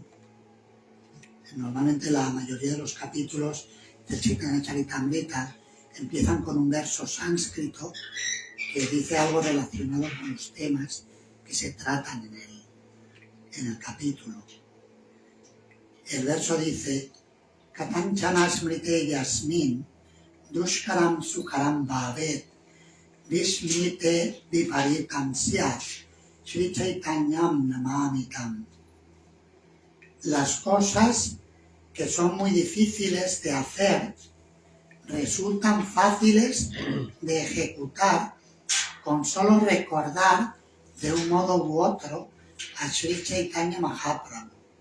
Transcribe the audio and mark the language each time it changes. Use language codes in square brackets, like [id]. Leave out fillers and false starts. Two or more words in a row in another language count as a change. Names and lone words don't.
[es] Normalmente la mayoría de los capítulos del Chaitanya Charitamrita empiezan con un verso sánscrito que dice algo relacionado con los temas que se tratan en el capítulo. El verso dice, [sa] कथञ्चन स्मृते यस्मिन् दुष्करं सुकरं भवेत् विस्मृते विपरीतं स्यात् श्रीचैतन्यं नमामि तम्. [es] Las cosas que son muy difíciles de hacer resultan fáciles de ejecutar con solo recordar de un modo u otro a Sri Chaitanya Mahaprabhu.